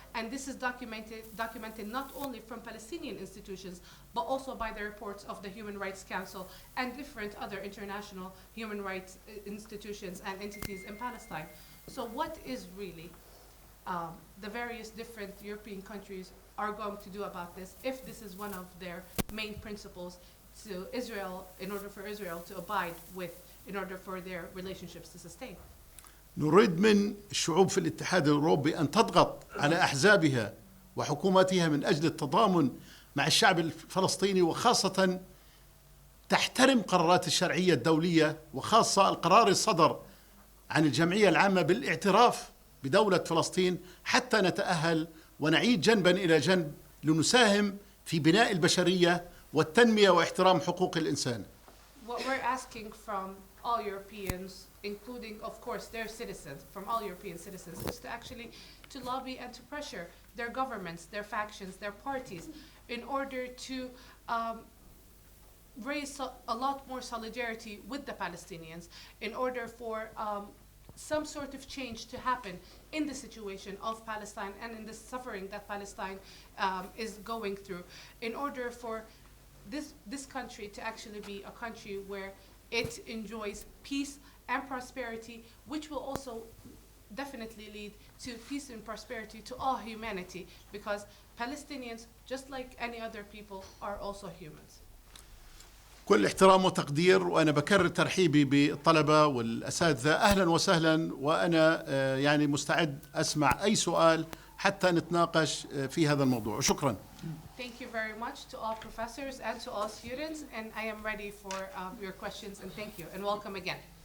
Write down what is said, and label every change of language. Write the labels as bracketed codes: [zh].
[en] And this is documented not only from Palestinian institutions, but also by the reports of the Human Rights Council and different other international human rights institutions and entities in Palestine. So what is really the various different European countries are going to do about this, if this is one of their main principles to Israel, in order for Israel to abide with, in order for their relationships to sustain? [ar] نريد من الشعوب في الاتحاد الأوروبي أن تضغط على أحزابها وحكوماتها من أجل التضامن مع الشعب الفلسطيني، وخاصة تحترم قرارات الشرعية الدولية، وخاصة القرار الصدر عن الجمعية العامة بالاعتراف بدولة فلسطين، حتى نتأهل ونعيد جنبا إلى جنب لنساهم في بناء البشرية والتنمية واحترام حقوق الإنسان. [en] What we're asking from all Europeans, including of course their citizens, from all European citizens, is to actually to lobby and to pressure their governments, their factions, their parties, in order to raise a lot more solidarity with the Palestinians, in order for some sort of change to happen in the situation of Palestine and in the suffering that Palestine is going through, in order for this country to actually be a country where it enjoys peace and prosperity, which will also definitely lead to peace and prosperity to all humanity, because Palestinians, just like any other people, are also humans. [ar] كل احترام وتقدير، وأنا بكرر ترحيبي بالطلبة والأساتذة، أهلا وسهلا، وأنا يعني مستعد أسمع أي سؤال حتى نتناقش في هذا الموضوع، وشكرا. [en] Thank you very much to all professors and to all students, and I am ready for your questions, and thank you and welcome again.